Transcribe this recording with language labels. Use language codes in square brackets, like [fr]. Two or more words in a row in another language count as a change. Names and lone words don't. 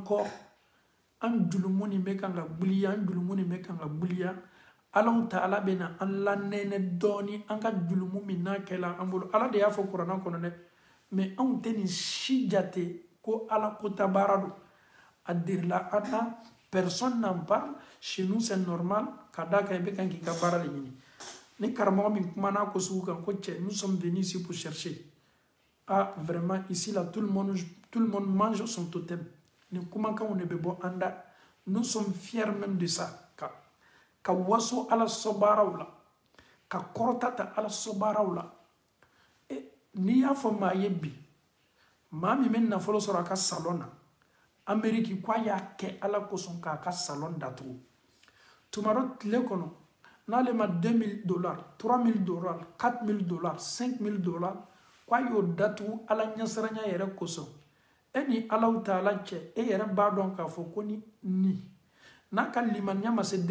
[bm] kɔ an julumu nin bɛ kan ka gbiliya an julumu nin bɛ kan ka gbiliya Alahu Taala bɛ na an lanɛnɛ dɔɔni an ka julumu min n'a kɛla an bolo Ala de y'a fɔ kuranɛ kɔnɔ dɛ mɛ anw tɛ nin si jate ko Ala kota baara don a dirila an na [fr] personne n'en parle chez nous c'est normal [bm] ka da kan i bɛ kan k'i ka baara de ɲini ni karamɔgɔ min kumana ko sugu kan ko cɛ [fr] nous sommes venus ici pour chercher vraiment ici là tout le monde mange son totem [bm] nin kumakanw de bɛ bɔ an da [fr] nous sommes fiers même de ça [bm] ka waso Ala sɔsɔ baaraw la ka kɔrɔta ta Ala sɔsɔ baaraw la n'i y'a fɔ maa ye bi maa min bɛ nafolo sɔrɔ a ka salon na Amérique k'a y'a kɛ Ala kosɔn k'a ka salon datugu tuma dɔ tile kɔnɔ n'ale ma $2000 $3000 $4000 $5000 k'a y'o datugu Ala ɲɛsiranya yɛrɛ kosɔn e ni Alahu Taala cɛ e yɛrɛ b'a dɔn k'a fɔ ko ni n'a ka limaniya ma se